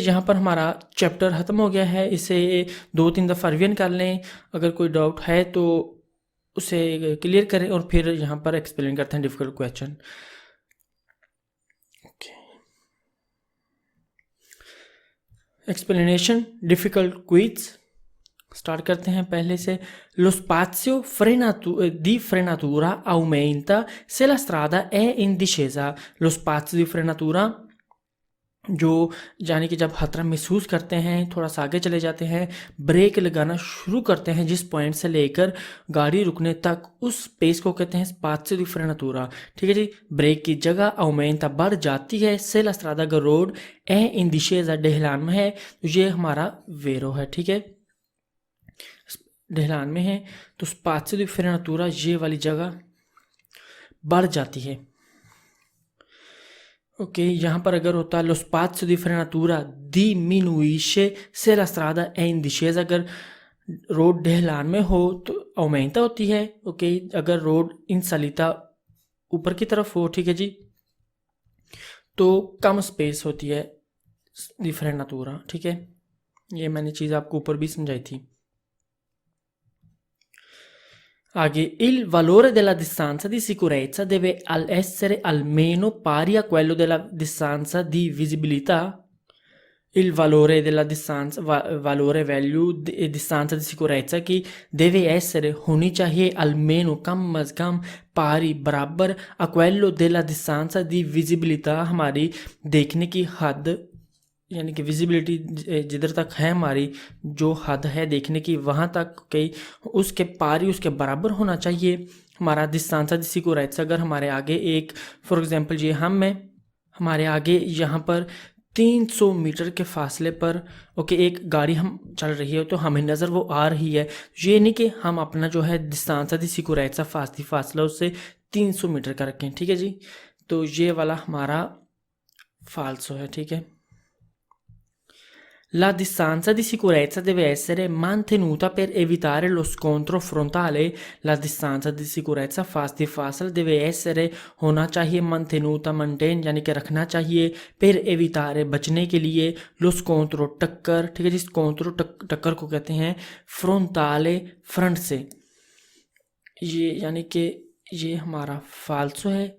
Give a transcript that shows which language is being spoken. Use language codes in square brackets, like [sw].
[hi] जहाँ पर हमारा चैप्टर ख़त्म हो गया है, इसे 2-3 दफ़ा रिवीजन कर लें, अगर कोई डाउट है तो उसे क्लियर करें और फिर यहाँ पर एक्सप्लेन करते हैं difficult question. Explanation difficult quiz start करते हैं पहले से। [it] Lo spazio di frenatura aumenta se la strada è in discesa। Lo spazio di frenatura [hi] जो यानी कि जब खतरा महसूस करते हैं थोड़ा सा आगे चले जाते हैं, ब्रेक लगाना शुरू करते हैं जिस पॉइंट से लेकर गाड़ी रुकने तक, उस स्पेस को कहते हैं स्पाज़io di frenatura, ठीक है जी। ब्रेक की जगह aumenta बढ़ जाती है, [it] se la strada [hi] अगर रोड [it] è in discesa [hi] ढलान में है तो ये हमारा वेरो है, ठीक है, ढलान में है तो spazio di frenatura ये वाली जगह बढ़ जाती है। ओके यहाँ पर अगर होता [it] lo spazio di frenatura diminuisce se la strada è in discesa, [hi] अगर रोड ढलान में हो तो aumenta होती है। ओके अगर रोड इन सलीता ऊपर की तरफ हो, ठीक है जी, तो कम स्पेस होती है [it] di frenatura, [hi] ठीक है। ये मैंने चीज़ आपको ऊपर भी समझाई थी। [it] आगे il valore della distanza di sicurezza deve essere almeno pari a quello della distanza di visibilità। il valore della distanza [hi] value [it] distanza di sicurezza [hi] की [it] deve essere [hi] होनी चाहिए almeno कम अज़ कम pari बराबर [it] a quello della distanza di visibilità [hi] हमारी देखने की हद यानी कि विजिबिलिटी जिधर तक है हमारी जो हद है देखने की वहाँ तक कई उसके पारी उसके बराबर होना चाहिए हमारा डिस्टेंस दी सिक्योरेंसा। अगर हमारे आगे एक फॉर एग्जांपल ये हमारे आगे यहाँ पर 300 मीटर के फासले पर ओके एक गाड़ी हम चल रही है तो हमें नज़र वो आ रही है, ये नहीं कि हम अपना जो है डिस्टेंस दी सिक्योरेंसा फासला उससे 300 मीटर का रखें, ठीक है जी। तो ये वाला हमारा फाल्सो है, ठीक है। [it] La distanza di sicurezza deve essere mantenuta per evitare lo scontro frontale। La distanza di sicurezza [hi] फासल [it] deve essere [hi] होना चाहिए mantenuta maintain यानी कि रखना चाहिए [it] per evitare [hi] बचने के लिए [it] lo scontro [hi] टक्कर, ठीक है जी, scontro टक्कर को कहते हैं frontale फ्रंट से, ये यानी कि ये हमारा फाल्सो है।